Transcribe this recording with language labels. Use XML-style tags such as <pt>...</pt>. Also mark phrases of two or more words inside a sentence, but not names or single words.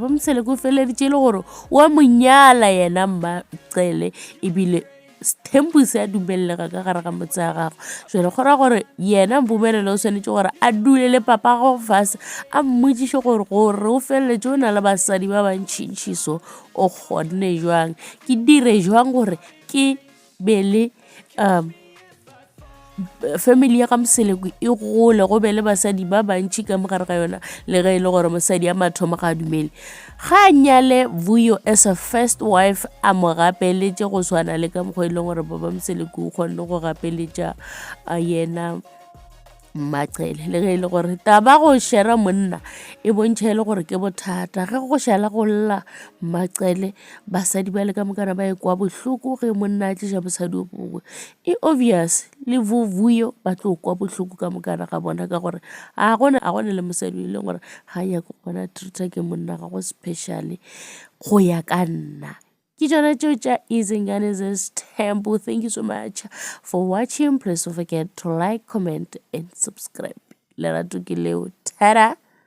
<nso>Mseleku feleditše le gore wa monyala yena Maqele ebile Tempo se a dumelega ka gare ga motse ya gago jwale go ra gore yena Mpumelelo o swanetše gore a dule le papa go fase a mmotšiše gore o feleletše o na le basadi ba bantšintši so o kgonne jwang ke dire jwang gore ke be le family ya ga Mseleku e gole go be le basadi ba bantši ka mogare ga yona le ge e le gore mosadi ya mathomo ga a dumele ga nyale Vuyo</nso> <en>as a first</en> <nso>wife a mo gapeletše go swana le ka mokgwa e leng gore Baba Mseleku o kgonne go gapeletša yena Maqele le ge e le gore taba go shera monna e bontšha e le gore ke bothata ge go šala go lla Maqele basadi ba le ka mokana ba e kwa bohloko ge monna a tliša mosadi o mongwe e obvious le Vuyo ba tlo kwa bohloko ka mokana ga bona ka gore a gona le mosadi e leng gore ga ya go bona treata ke monna ga go specially go ya ka nna ke tšona tšeo tša Izingane Tempo.</nso> <en>Thank you so much for watching. Please don't forget to like, comment and subscribe.</en> <nso>Lerato ke leo. Tada!</nso>